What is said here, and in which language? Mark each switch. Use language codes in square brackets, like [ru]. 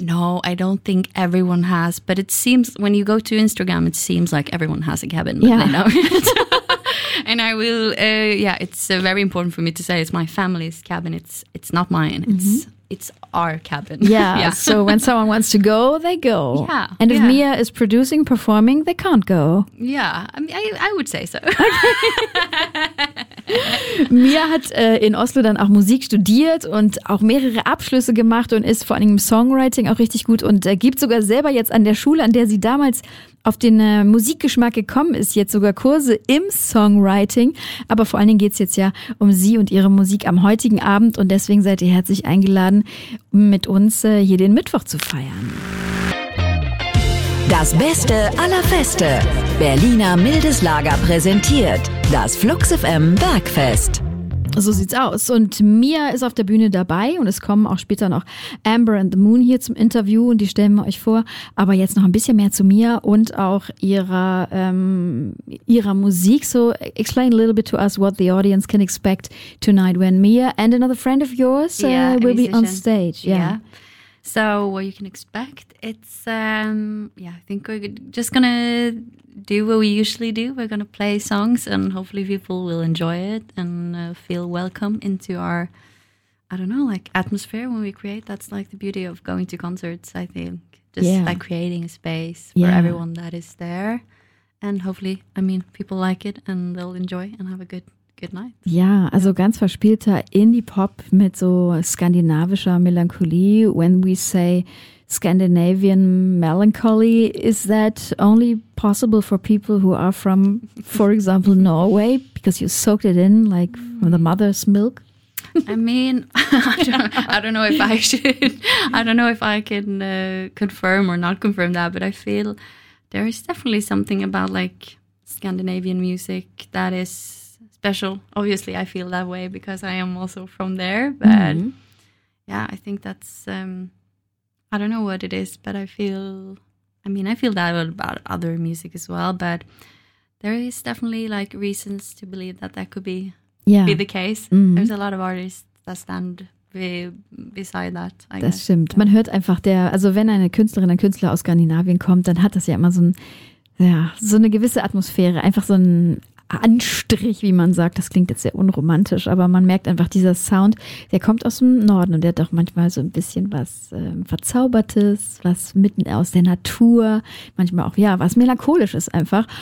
[en] No, I don't think everyone has, but it seems when you go to Instagram, it seems like everyone has a cabin, but they don't. And I will, it's very important for me to say it's my family's cabin. It's not mine. It's mm-hmm. It's our cabin. Yeah. So when someone wants to go, they go. Yeah. And if Mia is producing, performing, they can't go. Yeah. I mean, I would say so. [de] Mia hat in Oslo dann auch Musik studiert und auch mehrere Abschlüsse gemacht und ist vor allem im Songwriting auch richtig gut und gibt sogar selber jetzt an der Schule, an der sie damals auf den Musikgeschmack gekommen ist, jetzt sogar Kurse im Songwriting. Aber vor allen Dingen geht es jetzt ja um sie und ihre Musik am heutigen Abend und deswegen seid ihr herzlich eingeladen, um mit uns hier den Mittwoch zu feiern. Das Beste aller Feste. Berliner Mildes Lager präsentiert das Flux FM Bergfest. So sieht's aus. Und Mia ist auf der Bühne dabei und es kommen auch später noch Amber and the Moon hier zum Interview und die stellen wir euch vor. Aber jetzt noch ein bisschen mehr zu Mia und auch ihrer Musik. [en] So explain a little bit to us what the audience can expect tonight when Mia and another friend of yours will be on stage. Yeah. So what you can expect, it's, I think we're just going to do what we usually do. We're going to play songs and hopefully people will enjoy it and feel welcome into our, I don't know, like atmosphere when we create. That's like the beauty of going to concerts, I think, just like creating a space for everyone that is there. And hopefully, I mean, people like it and they'll enjoy and have a good night. [de] Ja, also ganz verspielter Indie-Pop mit so skandinavischer Melancholie. [en] When we say Scandinavian melancholy, is that only possible for people who are from, for example, Norway? Because you soaked it in, like, from the mother's milk? I mean, I don't know if I can confirm or not confirm that, but I feel there is definitely something about, like, Scandinavian music that is special. Obviously, I feel that way because I am also from there. But I think that's, I don't know what it is, but I feel that about other music as well. But there is definitely like reasons to believe that could be the case. Mm-hmm. There's a lot of artists that stand beside that. [de] Das stimmt. Man hört einfach der, also wenn eine Künstlerin, ein Künstler aus Skandinavien kommt, dann hat das ja immer so ein, ja, so eine gewisse Atmosphäre, einfach so ein Anstrich, wie man sagt. Das klingt jetzt sehr unromantisch, aber man merkt einfach, dieser Sound, der kommt aus dem Norden und der hat auch manchmal so ein bisschen was Verzaubertes, was mitten aus der Natur, manchmal auch, ja, was Melancholisches einfach.